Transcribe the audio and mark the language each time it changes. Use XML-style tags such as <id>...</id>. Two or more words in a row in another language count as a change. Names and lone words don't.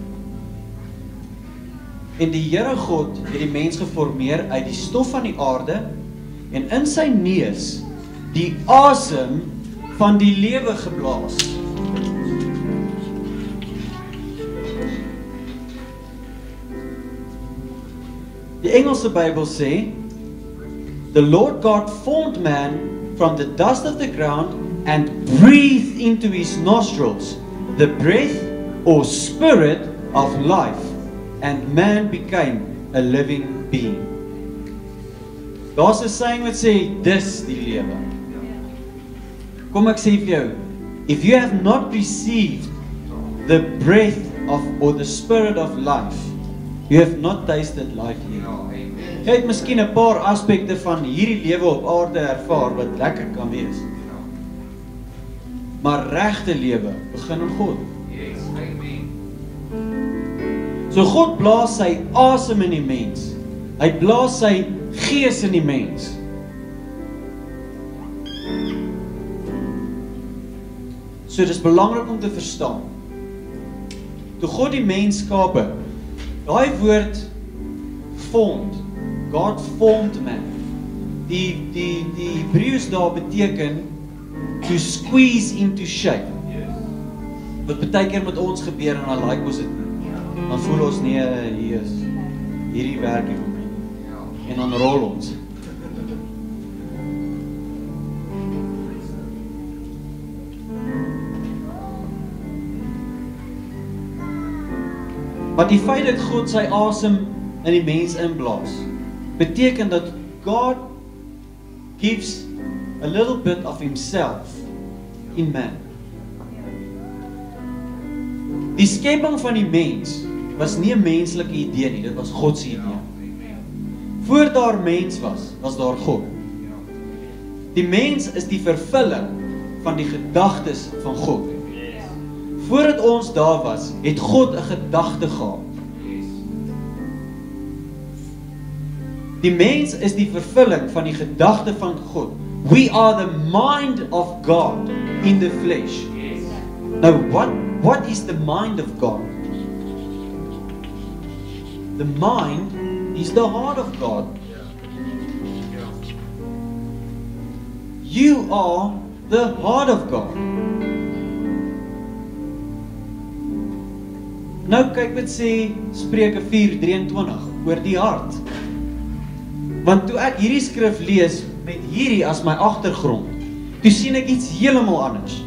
<af>En die Here God het die mens geformeer uit die stof van die aarde en in sy neus die asem van die lewe geblaas. Die Engelse Bybel sê,</af> <en>the Lord God formed man from the dust of the ground and breathed into his nostrils the breath or spirit of life, and man became a living being.</en> <af>Daar's 'n saying wat sê, dis die lewe. Kom ek sê vir jou,</af> <en>if you have not received the breath of, or the spirit of life, you have not tasted life yet.</en> <af>Jy het miskien 'n paar aspekte van hierdie lewe op aarde ervaar wat lekker kan wees. Maar regte lewe begin in God. So God blaas sy asem in die mens. Hy blaas sy gees in die mens. So dis belangrik om te verstaan. Toe God die mens skape, daai woord formed,</af> <en>God formed man.</en> <af>Die Hebreëus daar beteken</af> <en>to squeeze into shape.</en> <af>Wat baie keer met ons gebeur en dan like ons dit nie. Dan voel ons nee, hierdie werk nie vir my. En dan rol ons. Maar die feit dat God sy asem in die mens inblaas, beteken dat</af> <en>God gives a little bit of himself in man.</en> <af>Die skeping van die mens was nie 'n menslike idee nie, dit was God se idee. Voor daar mens was daar God. Die mens is die vervulling van die gedagtes van God. Voordat ons daar was, het God 'n gedagte gehad. Die mens is die vervulling van die gedagte van God.</af> <en>We are the mind of God in the flesh. Now, what is the mind of God? The mind is the heart of God. You are the heart of God.</en> <af>Nou kyk wat sê Spreuke 4:23 oor die hart. Want toe ek hierdie skrif lees met hierdie as my agtergrond, toe sien ek iets heeltemal anders.</af>